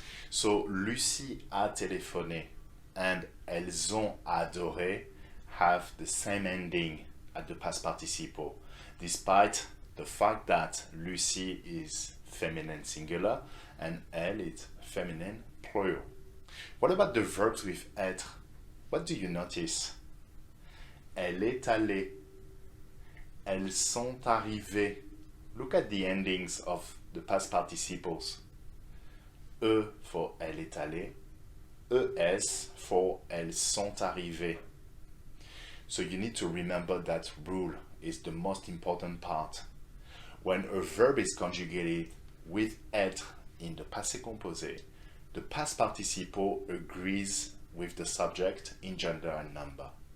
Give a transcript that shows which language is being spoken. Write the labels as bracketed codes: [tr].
[en] So, [fr] Lucie a téléphoné [en] and [fr] elles ont adoré [en] have the same ending at the past participle, despite the fact that Lucie is feminine singular and elle is feminine plural. What about the verbs with être? What do you notice? [fr] Elle est allée. Elles sont arrivées. [en] Look at the endings of the past participles. E for [fr] elle est allée. [en] ES for [fr] elles sont arrivées. [en] So you need to remember that rule is the most important part. When a verb is conjugated with être in the passé composé, the past participle agrees with the subject in gender and number.